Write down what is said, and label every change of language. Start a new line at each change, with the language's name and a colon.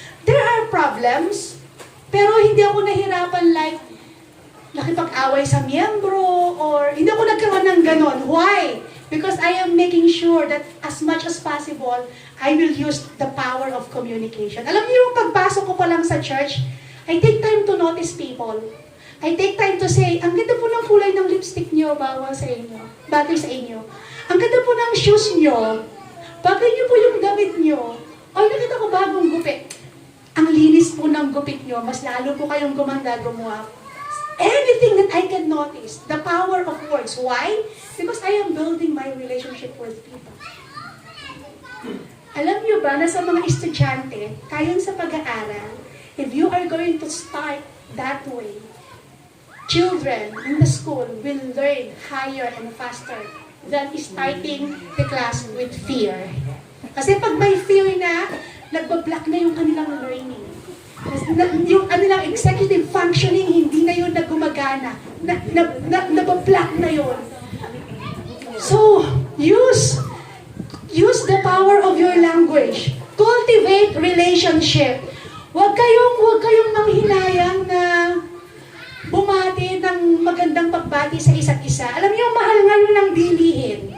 Filipino: There are problems, pero hindi ako nahirapan like nakipag-away sa miyembro or hindi ako nagkaroon ng ganon.
English: Why? Because I am making sure that as much as possible, I will use the power of communication.
Filipino: Alam niyo yung pagpasok ko pa lang sa church,
English: I take time to notice people. I take time to say,
Filipino: ang ganda po ng kulay ng lipstick niyo, bagay sa inyo. Ang ganda po ng shoes niyo. Bagay niyo po yung damit niyo. Ay, nakita ko bagong gupit. Ang linis po ng gupit niyo, mas lalo po kayong gumanda, gumawa.
English: Anything that I can notice, the power of words. Why? Because I am building my relationship with people.
Filipino: Alam niyo ba na sa mga estudyante, kayong sa pag-aaral,
English: if you are going to start that way, children in the school will learn higher and faster than starting the class with fear.
Filipino: Kasi pag may fear na, nagbablock na yung kanilang learning. Yung kanilang executive functioning, hindi na yun na gumagana. Nabablock na yun.
English: So, use the power of your language. Cultivate relationship.
Filipino: Huwag kayong manghinayang na bumati ng magandang pagbati sa isa't isa. Alam niyo, mahal ngayon ng bilihin.